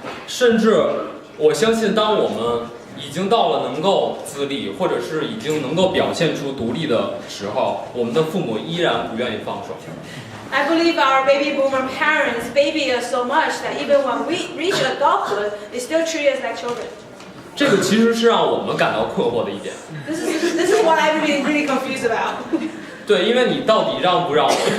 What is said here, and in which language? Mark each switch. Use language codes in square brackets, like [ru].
[zh] 甚至，我相信，当我们已经到了能够自立，或者是已经能够表现出独立的时候，我们的父母依然不愿意放手。 [en] I believe our baby boomer parents baby us so much that even when we reach adulthood, they still treat us like children. [zh] 这个其实是让我们感到困惑的一点。 [en] This is what I'm really confused about. [zh] 对，因为你到底让不让我们？